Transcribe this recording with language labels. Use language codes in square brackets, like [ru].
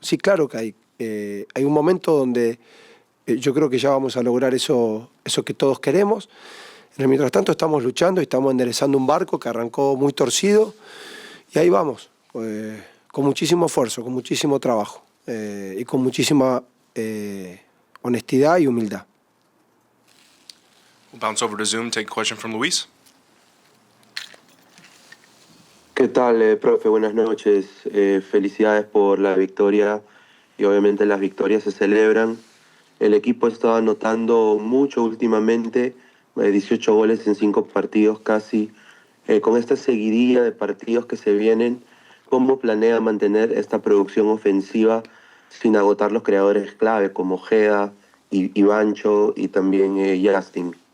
[es] Sí, claro que hay un momento donde yo creo que ya vamos a lograr eso que todos queremos. Mientras tanto estamos luchando y estamos enderezando un barco que arrancó muy torcido y ahí vamos, con muchísimo esfuerzo, con muchísimo trabajo y con muchísima honestidad y humildad. [en] We'll bounce over to Zoom, take a question from Luis. [es] ¿Qué tal, profe? Buenas noches. Felicidades por la victoria y obviamente las victorias se celebran. El equipo ha estado anotando mucho últimamente, 18 goles en 5 partidos casi. Con esta seguidilla de partidos que se vienen, ¿cómo planea mantener esta producción ofensiva sin agotar los creadores clave como Ojeda y Bancho y también Justin?